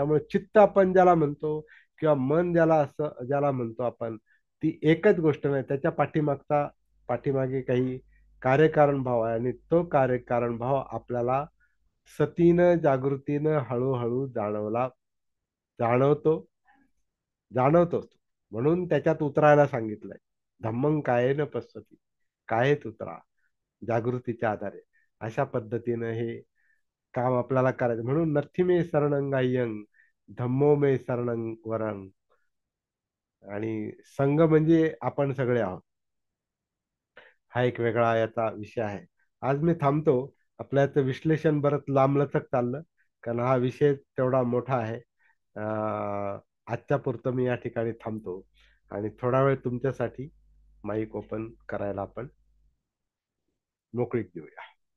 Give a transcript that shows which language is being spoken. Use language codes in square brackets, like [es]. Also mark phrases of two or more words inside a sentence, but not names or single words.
[mr] त्यामुळे चित्त आपण ज्याला म्हणतो, किंवा मन ज्याला, असं ज्याला म्हणतो आपण, ती एकच गोष्ट नाही, त्याच्या पाठीमागे काही कार्यकारण भाव आहे, आणि तो कार्यकारण भाव आपल्याला सतीनं, जागृतीनं हळूहळू जाणवतो, जाणवतो. म्हणून त्याच्यात उतरायला सांगितलंय. [pi] धम्मं कायेन पश्यति, [mr] कायेत उतरा, जागृतीच्या आधारे. अशा पद्धतीनं हे काम आपल्याला करायचं. [pi] म्हणून नथी मे शरणं गाह्यं, धम्मो मे शरणं वरं. [mr] आणि संघ म्हणजे आपण सगळे आहोत, हा एक वेगळा याचा विषय आहे. आज मी थांबतो. आपल्याचं विश्लेषण बरंच लांबलचक चाललं, कारण हा विषय तेवढा मोठा आहे. आजच्या पुरतं मी या ठिकाणी थांबतो, आणि थोडा वेळ तुमच्यासाठी [en] mic open [mr] करायला आपण मोकळीक देऊया.